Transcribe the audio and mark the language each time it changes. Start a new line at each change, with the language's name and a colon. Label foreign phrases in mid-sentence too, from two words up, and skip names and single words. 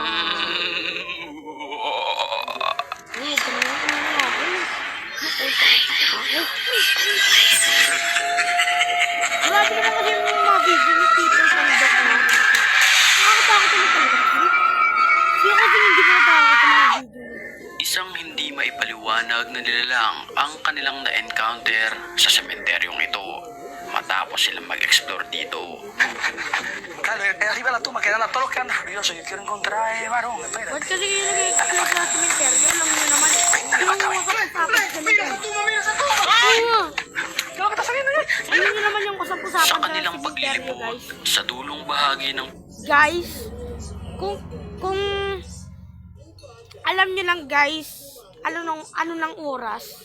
Filipino: Grabe naman kasi yung mga video ni Pipoy Tandok na. Nakakatakot naman talaga. Siya kasi hindi ko natakot sa mga video. Isang hindi maipaliwanag na nilalang ang kanilang na-encounter sa sementeryong ito matapos silang mag-explore dito.
Spanish: Claro, arriba la tumba quedan todos los que andan furiosos. Yo quiero encontrar varón, espérate.
Filipino: Ba't kasi kayo nag-explore sa cementerio? Alam mo naman, hindi mo masakit sa cementerio. Ayun nyo naman yung usap-usapan Sa sa kanilang cementerio, paglilibot guys. sa dulong bahagi ng Guys, kung alam nyo lang guys, ano ng oras.